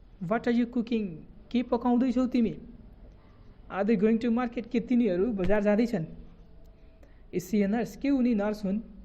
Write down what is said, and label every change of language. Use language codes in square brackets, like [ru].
[en] what are you cooking, [ne] के पकाउँदैछौ तिमी। [en] are they going to market, [ne] के तिनीहरू बजार जाँदैछन्। [en] is she a nurse, [ne] के उनी नर्स हुन्।